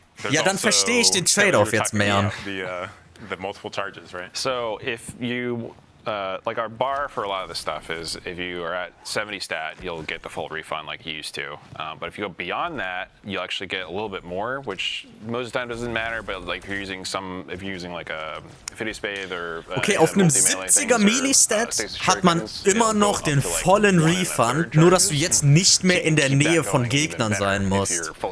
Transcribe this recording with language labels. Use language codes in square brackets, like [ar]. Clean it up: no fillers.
[de] Ja, dann verstehe ich den Trade-off jetzt mehr. [en] The multiple charges, right? So if you, like our bar for a lot of this stuff is if you are at 70 stat, you'll get the full refund like you used to. But if you go beyond that, you'll actually get a little bit more, which most of the time doesn't matter. But like if you're using like a Fiddy Spade or [de] okay, auf einem 70er Melee-Stat hat man immer noch den vollen Refund, nur dass du jetzt nicht mehr in der Nähe von Gegnern sein musst.